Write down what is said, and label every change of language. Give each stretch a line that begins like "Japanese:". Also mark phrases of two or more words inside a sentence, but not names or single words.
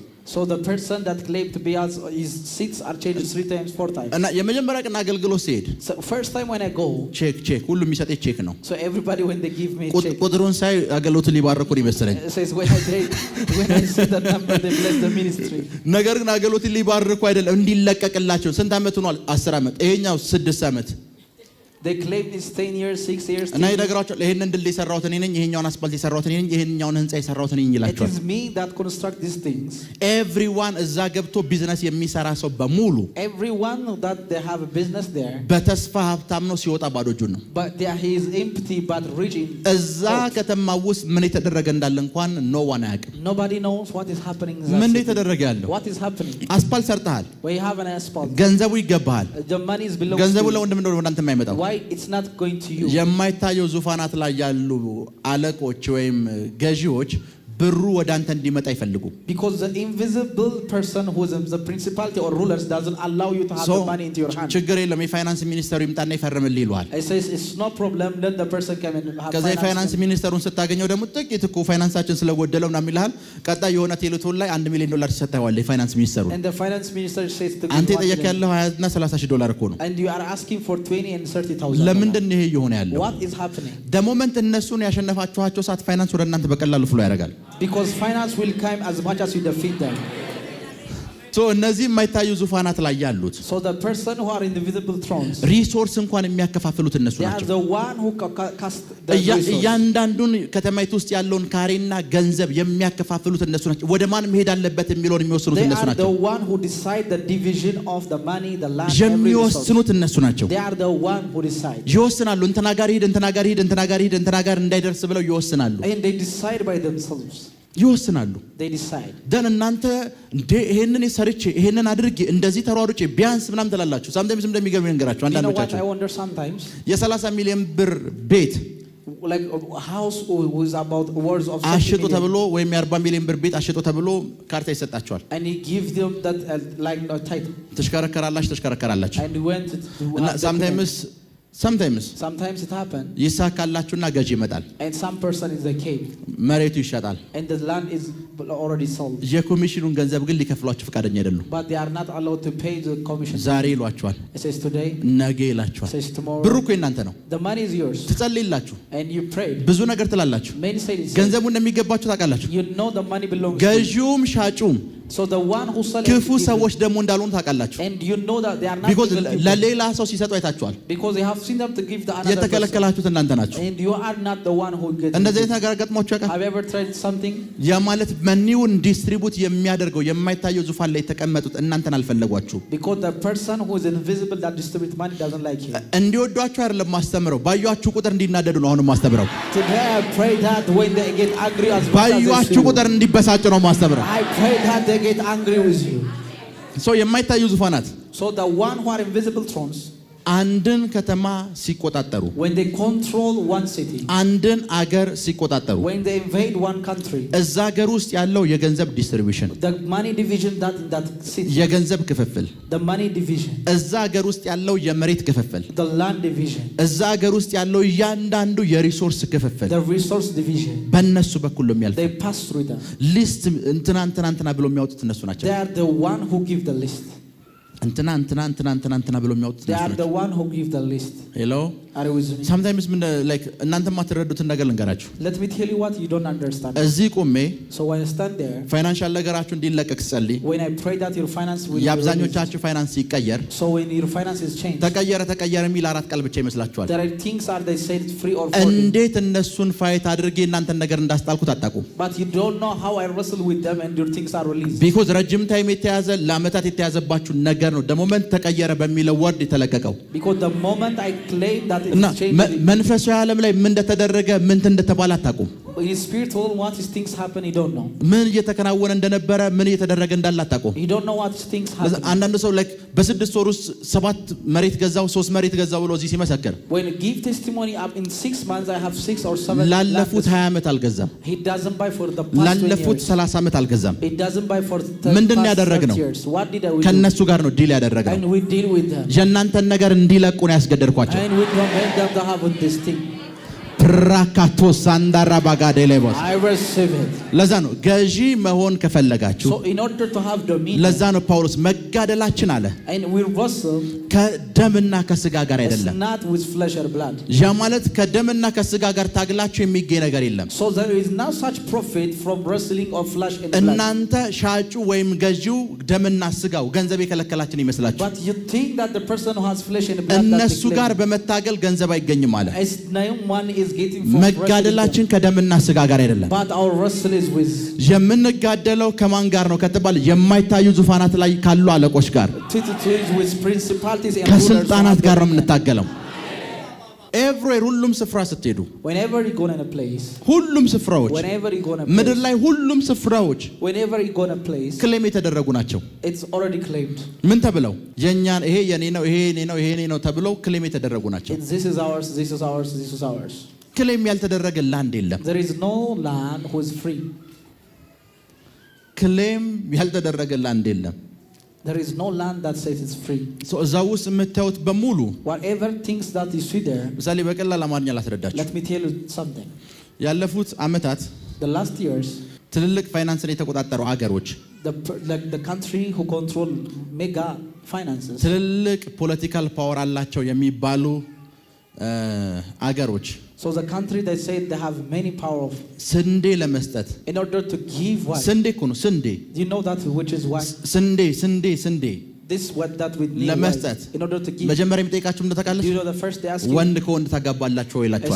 English: so the person that claimed to be as his seats are changed 3 times 4 times.
Amharic: እና የመጀመሪያ ቀን አገልግሎት ሲሄድ
English: so first time when I go,
Amharic: ቼክ ሁሉ የሚሰጥ ቼክ ነው።
English: so everybody when they give me check,
Amharic: ቁጥሩን ሳይ አገልግሎቱን ሊባርኩ ነው ይመስለኝ።
English: says when I see the number they bless the ministry.
Amharic: ነገር ግን አገልግሎትን ሊባርኩ አይደለም እንዲለቀቅላቸው። ስንት ዓመት ሆኗል? 10 ዓመት። ይሄኛው 6 ዓመት።
English: they claim it's 10 years 6 years.
Amharic: እና ይነግራቸዋል ይሄንን ድል የሰራሁት እኔ ነኝ፣ ይሄኛውን አስፋልት የሰራሁት እኔ ነኝ፣ ይሄኛውን ህንጻ የሰራሁት እኔ ነኝ ይላቸዋል።
English: it is me that construct these things.
Amharic: everyone እዛ ገብቶ ቢዝነስ የሚሰራ ሰው በሙሉ
English: everyone that they have a business there,
Amharic: በተስፋ ሀብታም ነው፣ ሲወጣ ባዶ እጁን ነው።
English: but there he is empty but rich in
Amharic: እዛ ከተማ ውስጥ ምን የተደረገ እንዳለ እንኳን
English: no one
Amharic: አያውቅም።
English: nobody knows what is happening.
Amharic: ምን የተደረገ ያለው
English: what is happening?
Amharic: አስፋልት ሰርተሃል፣
English: we have an asphalt,
Amharic: ገንዘቡ ይገባሃል።
English: the money is below.
Amharic: ገንዘቡ ለወንድም ነው ወደ አንተ የማይመጣው።
English: why it's not going to you?
Amharic: የማይታየው ዙፋናት ላይ ያሉ አለቆች ወይም ገዢዎች ብሩ ወደ አንተ እንዲመጣ ይፈልጉ።
English: because the invisible person who is the principality or rulers doesn't allow you to have the money into your hand.
Amharic: ችግር የለም የፋይናንስ ሚኒስተሩ ይምጣና ይፈርምልህ ይሏል።
English: I says it's no problem, let the person come and have.
Amharic: ከዛ የፋይናንስ ሚኒስተሩን ስታገኘው ደግሞ ጥቂት እኮ ፋይናንሳችን ስለጎደለው ምናምን ይልሃል። ቀጣይ የሆነ ቴሌቶን ላይ $1 ሚሊዮን ይሰጣዋል የፋይናንስ ሚኒስተሩ።
English: and the finance minister says to
Amharic: አንተ የጠየቅ ያለው $20,000 እና $30,000 እኮ ነው።
English: and you are asking for 20 and 30,000.
Amharic: ለምንድን ነው ይሄ የሆነ ያለው?
English: what is happening? the moment
Amharic: እነሱን ያሸነፋችኋቸው ሰዓት ፋይናንስ ወደ እናንተ በቀላሉ ፍሎ ያደርጋል።
English: because finance will come as much as you defeat them.
Amharic: so እነዚህ የማይታዩ ዙፋናት ላይ ያሉት
English: so the person who are in the visible thrones,
Amharic: ሪሶርስ እንኳን የሚያከፋፍሉት እነሱ
English: they are
Amharic: ናቸው።
English: the one who cast the resource.
Amharic: እያንዳንዱን ከተማይቱ ውስጥ ያለውን ካሬና ገንዘብ የሚያከፋፍሉት እነሱ ናቸው። ወደ ማን መሄድ አለበት የሚለውን የሚወስኑት እነሱ
English: they are
Amharic: ናቸው።
English: the one who decide the division of the money, the land, every resource.
Amharic: የሚወስኑት እነሱ ናቸው።
English: they are the one who decide.
Amharic: ይወስናሉ። እንትና ጋር ሂድ፣ እንትና ጋር ሂድ፣ እንትና ጋር ሂድ፣ እንትና ጋር እንዳይደርስ ብለው ይወስናሉ።
English: and they decide by themselves.
Amharic: ይወስናሉ።
English: they decide.
Amharic: ደን እናንተ እንደ ይሄንን ሰርቼ ይሄንን አድርጌ እንደዚህ ተሯሩጬ ቢያንስ ምናምን ትላላችሁ። ሳምታይምስ እንደሚገርም ነገራችሁ
English: you know what
Amharic: አንዳንዶቻችሁ
English: I wonder sometimes?
Amharic: የ30 ሚሊዮን ብር ቤት
English: like a house who is about words of
Amharic: አሽጦ ተብሎ ወይም የ40 ሚሊዮን ብር ቤት አሽጦ ተብሎ ካርታ ይሰጣቸዋል።
English: and he gives them that like a title.
Amharic: ተሽከረከራላችሁ
English: and he went to
Amharic: እና
English: sometimes it happen.
Amharic: ይሳካላችሁና ገዢ ይመጣል።
English: and some person is the king.
Amharic: መሬቱ ይሸጣል።
English: and the land is already sold.
Amharic: የኮሚሽኑን ገንዘብ ግን ሊከፍሏችሁ ፈቃደኛ አይደሉም።
English: but they are not allowed to pay the commission.
Amharic: ዛሬ ይሏችኋል፣
English: it says today,
Amharic: ነገ ይላችኋል።
English: it says tomorrow.
Amharic: ብሩ እኮ የእናንተ ነው።
English: the money is yours.
Amharic: ትጸልይላችሁ፣
English: and you pray.
Amharic: ብዙ ነገር ትላላችሁ።
English: many say this.
Amharic: ገንዘቡ እንደሚገባችሁ ታውቃላችሁ።
English: you know the money belongs to you.
Amharic: ገዢውም ሻጩም
English: so the one who sells
Amharic: ክፉ ሰዎች ደግሞ እንዳልሆኑ ታውቃላችሁ።
English: and you know that they are not because evil people.
Amharic: ለሌላ ሰው ሲሰጡ አይታችኋል።
English: because they have seen them to give the another
Amharic: የተከለከላችሁት እናንተ ናችሁ።
English: and you are not the one who gets.
Amharic: እንደዚህ አይነት ነገር ገጥሟችሁ ያውቃል?
English: have you ever tried something?
Amharic: ያ ማለት
English: money distribute
Amharic: የሚያደርገው የማይታየው ዙፋን ላይ የተቀመጡት እናንተን አልፈለጓችሁ።
English: because the person who is invisible that distributes money doesn't like you.
Amharic: እንዲወዷችሁ አይደለም ማስተምረው፣ ባያችሁ ቁጥር እንዲናደዱ ነው አሁን ማስተምረው።
English: today I pray that when they get angry as much as
Amharic: ባያችሁ ቁጥር እንዲበሳጭ ነው ማስተምረው።
English: I pray that they get angry with you.
Amharic: so የማይታዩ ዙፋናት
English: so the one who are invisible thrones,
Amharic: አንድን ከተማ ሲቆጣጠሩ፣
English: when they control one city,
Amharic: አንድን አገር ሲቆጣጠሩ፣
English: when they invade one country,
Amharic: እዛ አገር ውስጥ ያለው የገንዘብ ዲስትሪቢዩሽን፣
English: the money division that in that city,
Amharic: የገንዘብ ክፍፍል፣
English: the money division,
Amharic: እዛ አገር ውስጥ ያለው የመሬት ክፍፍል፣
English: the land division,
Amharic: እዛ አገር ውስጥ ያለው እያንዳንዱ የሪሶርስ ክፍፍል
English: the resource division,
Amharic: በእነሱ በኩል ነው የሚያልፈው።
English: they pass through them.
Amharic: ሊስት እንትና ብሎ የሚያወጡት እነሱ ናቸው።
English: they are the one who give the list.
Amharic: እንትና ብሎ የሚያወጡት
English: they
Amharic: እነሱ
English: are
Amharic: ናቸው።
English: the one who give the list. ሄሎ are you with me? sometimes like
Amharic: እናንተ ማትረዱትን ነገር ልንገራችሁ።
English: let me tell you what you don't understand.
Amharic: እዚህ ቆሜ
English: so when I stand there,
Amharic: ፋይናንሻል ነገራችሁ እንዲለቀቅ ጸልይ፣
English: when I pray that your finance will
Amharic: የአብዛኞቻችሁ ፋይናንስ ይቀየር።
English: so when your finance is changed,
Amharic: ተቀየረ የሚል 4 ቃል ብቻ ይመስላችኋል።
English: there are things are they said free or for
Amharic: እንዴት እነሱን ፋይት አድርጌ እናንተን ነገር እንዳስጣልኩት አታውቁም።
English: but you don't know how I wrestle with them and your things are released.
Amharic: because ረጅም ታይም የተያዘ ለአመታት የተያዘባችሁ ነገር ነው ደግሞ ተቀየረ በሚለው ወርድ የተለቀቀው።
English: because the moment I claim that it is changed,
Amharic: መንፈሳዊ ዓለም ላይ ምን እንደተደረገ ምን እንደተባለ አታውቁም።
English: his spirit told what his things happen, he don't know.
Amharic: ምን እየተከናወነ እንደነበረ ምን እየተደረገ እንዳለ አታውቁም።
English: He don't know what his things happen.
Amharic: አንዳንድ ሰው like በ6 ወር ውስጥ 7 መሬት ገዛው 3 መሬት ገዛው ብሎ እዚህ ሲመሰክር
English: when he give testimony up in 6 months I have 6 or 7
Amharic: ላለፉት 20 ዓመት አልገዛም።
English: he doesn't buy for the past 20 years.
Amharic: ላለፉት 30 ዓመት አልገዛም።
English: He doesn't buy for the
Amharic: ምንድን ያደረግነው?
English: what did we
Amharic: ከነሱ ጋር ነው ዲል ያደረግነው።
English: and we deal with them.
Amharic: የእናንተን ነገር እንዲለቁ ነው ያስገደድኳቸው።
English: and we don't make them to have this thing. ፕራካቶ ሳንዳራ ባጋዴ ሌቦስ I receive it.
Amharic: ለዛ ነው ገዢ መሆን ከፈለጋችሁ
English: so in order to have dominion
Amharic: ለዛ ነው ጳውሎስ መጋደላችን አለ
English: and we wrestle
Amharic: ከደምና ከስጋ ጋር አይደለም።
English: not with flesh or blood.
Amharic: ያ ማለት ከደምና ከስጋ ጋር ታግላችሁ የሚገኝ ነገር የለም።
English: so there is not such profit from wrestling of flesh and blood.
Amharic: እናንተ ሻጩ ወይም ገዢው ደምና ስጋው ገንዘብ የከለከላችን ይመስላችሁ።
English: but you think that the person who has flesh and blood
Amharic: እነሱ ጋር በመታገል ገንዘብ አይገኝም አለ።
English: as no one is getting from
Amharic: መጋደላችን ከደምና ስጋ ጋር አይደለም።
English: but our wrestle is with
Amharic: የምንጋደለው ከማን ጋር ነው ከተባለ የማይታዩ ዙፋናት ላይ ካሉ አለቆች ጋር
English: with principalities and
Amharic: ከስልጣናት ጋር ነው የምንታገለው። ኤቭሪዌር ሁሉም ስፍራ ስትሄዱ
English: whenever you go in a place
Amharic: ሁሉም ስፍራዎች
English: whenever you go in a place
Amharic: ምድር ላይ ሁሉም ስፍራዎች
English: whenever you go in a place
Amharic: ክሌም የተደረጉ ናቸው።
English: it's already claimed
Amharic: ምን ተብለው የኛን ይሄ የኔ ነው ይሄ የኔ ነው ይሄ የኔ ነው ተብለው ክሌም የተደረጉ ናቸው።
English: this is ours this is ours this is ours.
Amharic: ክሌም ያልተደረገ ላንድ የለም።
English: there is no land who is free.
Amharic: ክሌም ያልተደረገ ላንድ የለም።
English: there is no land that says it's free.
Amharic: so እዛ ውስጥ የምታዩት በሙሉ
English: whatever things that you see there
Amharic: ምሳሌ በቀላል አማርኛ ላስረዳችሁ።
English: let me tell you something.
Amharic: ያለፉት አመታት
English: the last years
Amharic: ትልልቅ ፋይናንስን የተቆጣጠሩ አገሮች
English: the country who control mega finances
Amharic: ትልልቅ
English: political power
Amharic: አላቸው የሚባሉ አገሮች
English: so the country they say they have many power of
Amharic: ስንዴ ለመስጠት
English: in order to give what
Amharic: ስንዴ እኮ ነው ስንዴ
English: you know that which is what
Amharic: ስንዴ
English: this what that we need
Amharic: ለመስጠት
English: in order to give
Amharic: መጀመሪያ የሚጠይቃችሁ ምን ታውቃለች?
English: you know the first they ask
Amharic: ወንድ ከወንድ ታጋባላችሁ ወይ ይላችኋል።